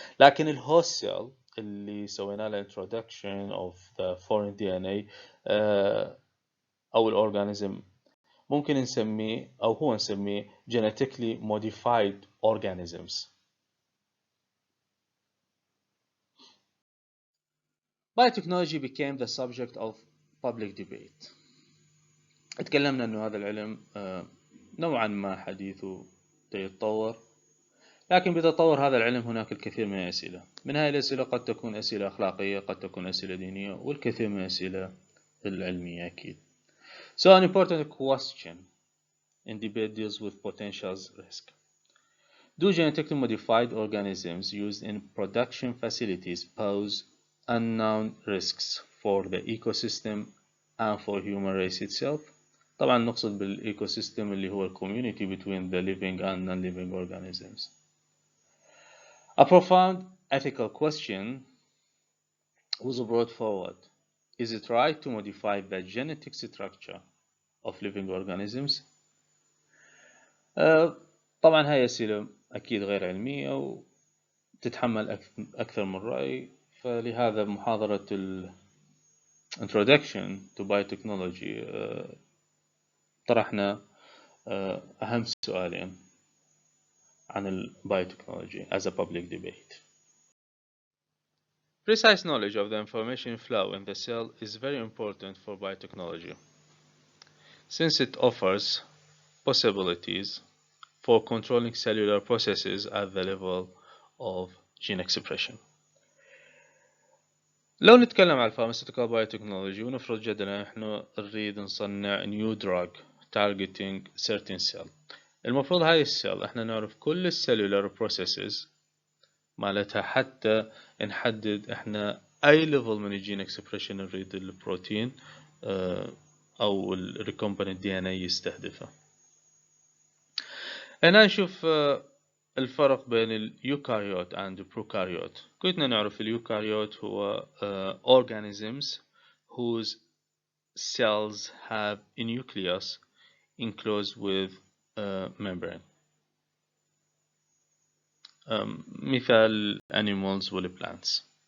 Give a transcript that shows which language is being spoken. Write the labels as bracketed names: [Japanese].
[Arabic] لكن الهوست سيل اللي سوينا له [English] introduction of the foreign DNA [Arabic] أو الأورجانيزم ممكن نسميه أو هو نسميه [English] genetically modified organisms. Biotechnology became the subject of public debate. [Arabic] اتكلمنا انه هذا العلم نوعا ما حديثه يتطور، لكن بتطور هذا العلم هناك الكثير من الأسئلة. من هذه الأسئلة قد تكون أسئلة أخلاقية، قد تكون أسئلة دينية، والكثير من الأسئلة العلمية أكيد. [English] So an important question in debate deals with potential risk. Do genetically modified organisms used in production facilities pose unknown risks for the ecosystem and for human race itself? [Arabic] طبعا نقصد بالإيكوسيستم اللي هو [English] community between the living and non-living organisms. A profound ethical question was brought forward. Is it right to modify the genetic structure of living organisms? [Arabic] طبعا هاي أسئلة أكيد غير علمية وتتحمل أكثر من رأي، فلهذا محاضرة Introduction to Biotechnology طرحنا أهم سؤالين عن [English] biotechnology as a public debate. Precise knowledge of the information flow in the cell is very important for biotechnology, since it offers possibilities for controlling cellular processes at the level of gene expression. [Arabic] لو نتكلم عن pharmaceutical biotechnology ونفرض جدلا احنا نريد نصنع [English] new drug targeting certain cell، [Arabic] المفروض هاي السيل احنا نعرف كل السيلولار processes مالتها حتى نحدد احنا اي ليفل من الجين اكسبريشن نريد البروتين او الريكومبيننت دي ان اي يستهدفه. هنا نشوف الفرق بين اليوكاريوت and البروكاريوت. كنا نعرف اليوكاريوت هو [English] organisms whose cells have a nucleus enclosed with membrane. [Arabic] مثال animals وال plants.